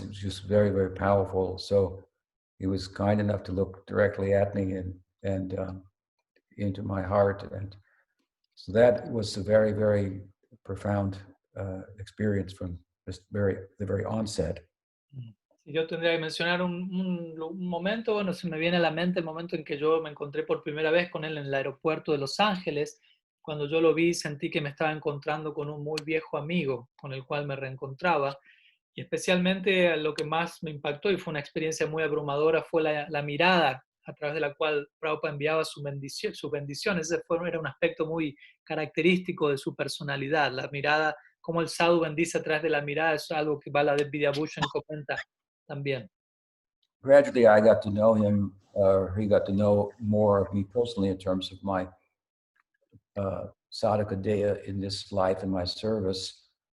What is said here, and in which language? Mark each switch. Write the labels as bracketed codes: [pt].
[en] It was just very, very powerful. So he was kind enough to look directly at me and into my heart. And so that was a very, very profound experience from the very onset. [es] Si yo tendría que mencionar un momento, bueno, se me viene a la mente el momento en que yo me encontré por primera vez con él en el aeropuerto de Los Ángeles. Cuando yo lo vi, sentí que me estaba encontrando con un muy viejo amigo con el cual me reencontraba. Y especialmente lo que más me impactó y fue una experiencia muy abrumadora fue la mirada a través de la cual Prabhupada enviaba su bendición. Ese era un aspecto muy característico de su personalidad. La mirada, como el sadhu bendice a través de la mirada, es algo que Baladev Vidyabhushan comenta también. [en] Gradually, I got to know him, he got to know more of me personally in terms of my sadhaka daya in this life and my service.